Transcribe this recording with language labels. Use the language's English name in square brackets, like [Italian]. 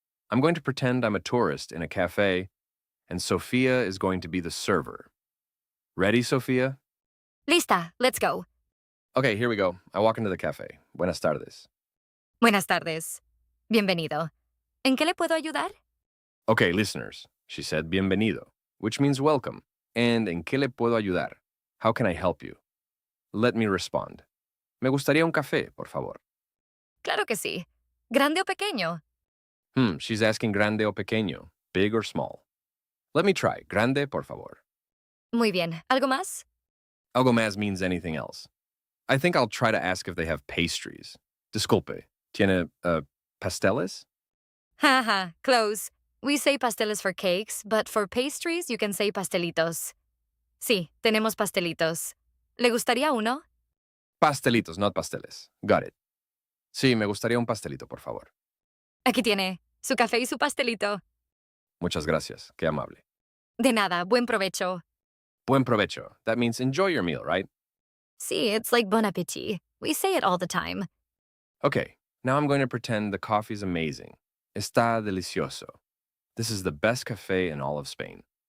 [English] I'm going to pretend I'm a tourist in a cafe, and Sophia is going to be the server. Ready, Sophia? Lista, let's go. Okay, here we go. I walk into the cafe. [Spanish] Buenas tardes. Buenas tardes. Bienvenido. ¿En qué le puedo ayudar? [English] Okay, listeners, she said bienvenido, which means welcome. And [Spanish] ¿en qué le puedo ayudar? [English] How can I help you? Let me respond. [Spanish] Me gustaría un café, por favor. Claro que sí. ¿Grande o pequeño? [English] She's asking [Spanish] grande o pequeño, [English] big or small. Let me try. [Spanish] Grande, por favor. Muy bien. ¿Algo más? [English] Algo más means anything else. I think I'll try to ask if they have pastries. [Spanish] Disculpe, ¿tiene pasteles? [English] Haha, close. We say pasteles for cakes, but for pastries, you can say pastelitos. [Spanish] Sí, tenemos pastelitos. ¿Le gustaría uno? [English] Pastelitos, not pasteles. Got it. [Spanish] Sí, me gustaría un pastelito, por favor. Aquí tiene su café y su pastelito. Muchas gracias. Qué amable. De nada, buen provecho. Buen provecho. [English] That means enjoy your meal, right? See, it's like bon appetit. We say it all the time. Okay, now I'm going to pretend the coffee's amazing. [Spanish] Está delicioso. [English] This is the best cafe in all of Spain.